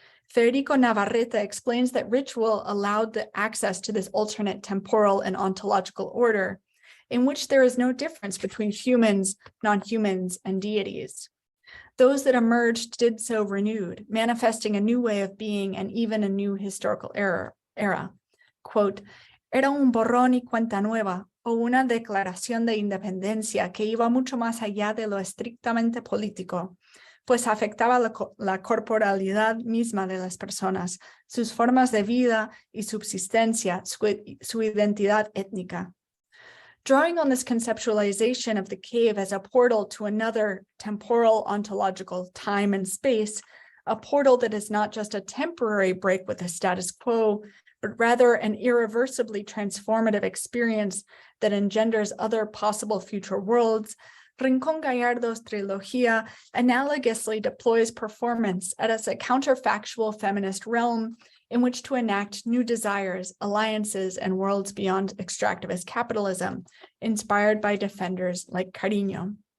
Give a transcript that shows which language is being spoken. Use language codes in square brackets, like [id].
[en] Federico Navarrete explains that ritual allowed the access to this alternate temporal and ontological order, in which there is no difference between humans, non-humans, and deities. Those that emerged did so renewed, manifesting a new way of being and even a new historical era. [es] Quote, "Era un borrón y cuenta nueva, o una declaración de independencia que iba mucho más allá de lo estrictamente político, pues afectaba la corporalidad misma de las personas, sus formas de vida y subsistencia, su identidad étnica." [en] Drawing on this conceptualization of the cave as a portal to another temporal ontological time and space, a portal that is not just a temporary break with the status quo, but rather an irreversibly transformative experience that engenders other possible future worlds, Rincón Gallardo's trilogía analogously deploys performance as a counterfactual feminist realm in which to enact new desires, alliances, and worlds beyond extractivist capitalism, inspired by defenders like Cariño.